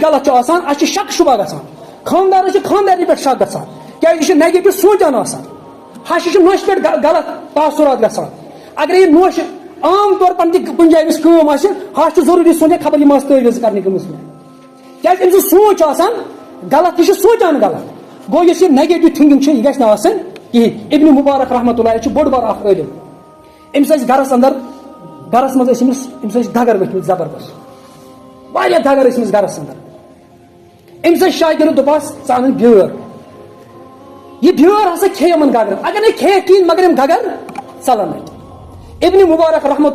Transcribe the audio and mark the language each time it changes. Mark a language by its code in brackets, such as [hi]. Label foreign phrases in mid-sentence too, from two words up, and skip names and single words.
[ks] غلط چھُ آسان اَسہِ چھُ شک شُبہ گژھان خانٛدارس چھِ خانٛدارنہِ پٮ۪ٹھ شک گژھان کیازِ یہِ چھُ نیگیٹِو سونٛچان آسان ہشہِ چھُ نوشہِ پٮ۪ٹھ غلط تاثرات گژھان اگر یہِ نوش [ur] عام طور پر [ks] تہِ کُنہِ جایہِ أمِس کٲم آسہِ ہش چھُ ضروٗری سونٛچان خبر یِم آسہِ تٲویٖز کرنہِ گٔمٕژ مےٚ کیازِ أمۍ سُنٛد سونٛچ چھُ آسان غلط یہِ چھُ سونٛچان غلط گوٚو یُس یہِ [en] negative thinking [ks] چھِ یہِ گژھِ نہٕ آسٕنۍ کِہیٖنۍ ابنِ مُبارک رحمتہ اللہ چھُ بوٚڑ بار اکھ عٲلِم أمِس ٲسۍ گرس انٛدر گرس منٛز ٲسۍ أمِس ٲسۍ دگر ؤتھمٕتۍ زبردست واریاہ دگر ٲسۍ أمِس گرس انٛدر أمِس ٲسۍ شاگِرد دوٚپہس ژٕ اَنُن بیٲر یہِ بیٲر ہسا کھے یِمن گگرن اگر نہٕ کھیٚیکھ کِہیٖنۍ مگر یِم گگر ژلن نہٕ ابنِ مُبارک رحمتہ